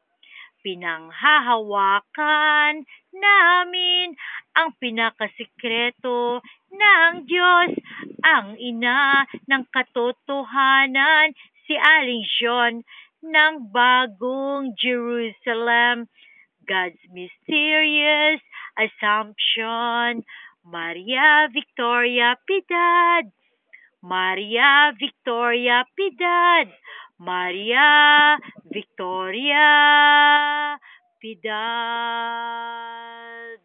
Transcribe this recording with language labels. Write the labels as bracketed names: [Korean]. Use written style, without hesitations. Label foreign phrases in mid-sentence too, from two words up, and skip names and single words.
[Filipino] Pinanghahawakan namin ang pinakasikreto ng Diyos, ang ina ng katotohanan, si Aling John ng bagong Jerusalem, [English] God's mysterious assumption. Maria Victoria Piedad, Maria Victoria Piedad, Maria Victoria Piedad.